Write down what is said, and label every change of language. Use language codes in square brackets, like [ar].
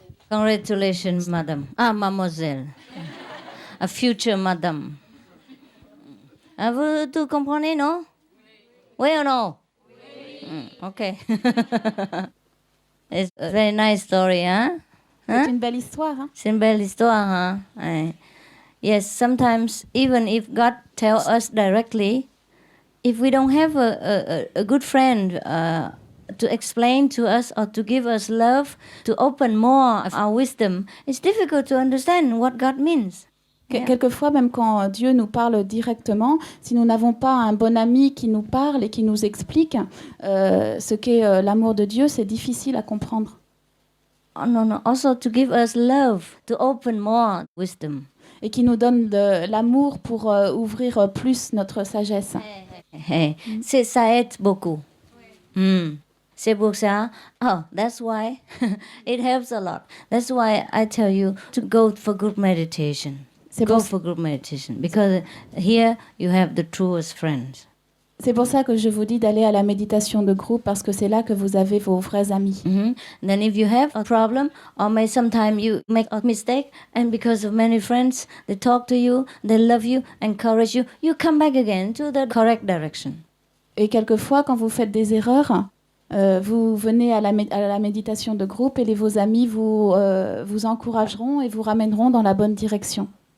[en] Congratulations, madam. Mademoiselle. A future madam. [fr] Vous tout comprenez, non? Oui ou non? Okay. [en] It's a very nice story, huh? [fr] c'est une belle histoire. Hein? C'est une belle histoire, huh? [en] Yes, sometimes even if God tells us directly, if we don't have a good friend to explain to us or to give us love, to open more of our wisdom, it's difficult to understand what God means. Yeah. [fr] Quelquefois, même quand Dieu nous parle directement, si nous n'avons pas un bon ami qui nous parle et qui nous explique ce qu'est l'amour de Dieu, c'est difficile à comprendre. [en] Oh, no. Also to give us love, to open more wisdom. [fr] Et qui nous donne de l'amour pour ouvrir plus notre sagesse. Ça aide beaucoup. C'est pour ça. [en] Oh, that's why it helps a lot. That's why I tell you to go for group meditation. Go for group meditation because here you have the truest friends. [fr] C'est pour ça que je vous dis d'aller à la méditation de groupe parce que c'est là que vous avez vos vrais amis. [en] Then if you have a problem or sometimes you make a mistake and because of many friends, they talk to you, they love you, encourage you, you come back again to the correct direction. [fr] Et quelquefois, quand vous faites des erreurs, vous venez à la méditation de groupe et vos amis vous encourageront et vous ramèneront dans la bonne direction.